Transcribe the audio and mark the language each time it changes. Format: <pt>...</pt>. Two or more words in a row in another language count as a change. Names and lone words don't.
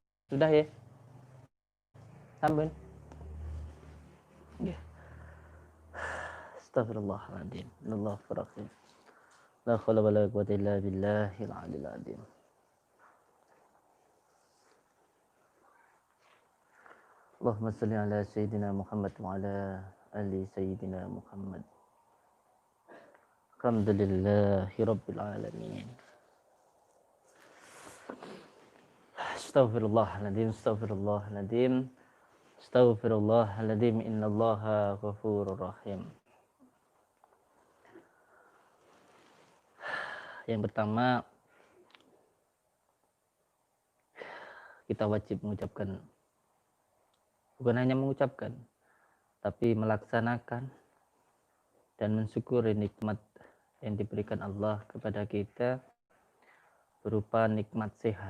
<id>Sudah ya?</id> <jv>Sampun. Nggih.</jv> <ar>أستغفر الله العظيم. الله لا حول ولا قوة إلا بالله العلي العظيم. اللهم صل على سيدنا محمد وعلى آل سيدنا محمد. الحمد لله رب العالمين. أستغفر الله العظيم، أستغفر الله العظيم. أستغفر الله العظيم، إن الله غفور رحيم.</ar> <id>Yang pertama, kita wajib mengucapkan, bukan hanya mengucapkan, tapi melaksanakan dan mensyukuri nikmat yang diberikan Allah kepada kita berupa nikmat sehat.</id>